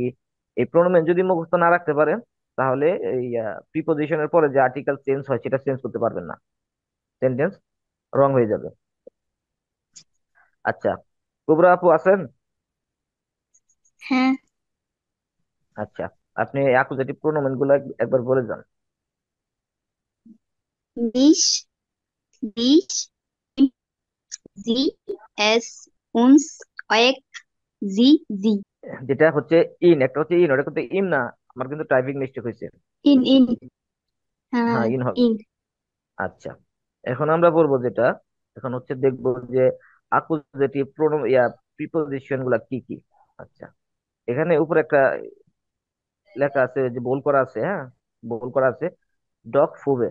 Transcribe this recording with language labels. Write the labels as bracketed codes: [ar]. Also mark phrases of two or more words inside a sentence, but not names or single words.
[bn] এই প্রোনোমেন যদি মুখস্থ না রাখতে পারেন, তাহলে এই প্রিপোজিশনের পরে যে আর্টিকেল চেঞ্জ হয় সেটা চেঞ্জ করতে পারবেন না, সেন্টেন্স রং হয়ে যাবে। আচ্ছা, কুবরা আপু আছেন? হ্যাঁ। আচ্ছা, আপনি অ্যাকুজেটিভ প্রোনোমেন গুলো একবার বলে যান। [de] dich, dich, sie, es, uns, euch, sie, sie. [bn] যেটা হচ্ছে ইন, একটা হচ্ছে ইন, ওটা কিন্তু ইন না। আমার কিন্তু টাইপিং মিস্টেক হয়েছে। [de] in, হ্যাঁ, [bn] হ্যাঁ, ইন হবে। [de] in. [bn] আচ্ছা, এখন আমরা বলবো যেটা, এখন হচ্ছে দেখবো যে অ্যাকুজেটিভ প্রোনোম প্রিপোজিশন গুলা কি কি। আচ্ছা, এখানে উপরে একটা লেখা আছে, যে বোল্ড করা আছে, হ্যাঁ, বোল্ড করা আছে ডগ ফুবে।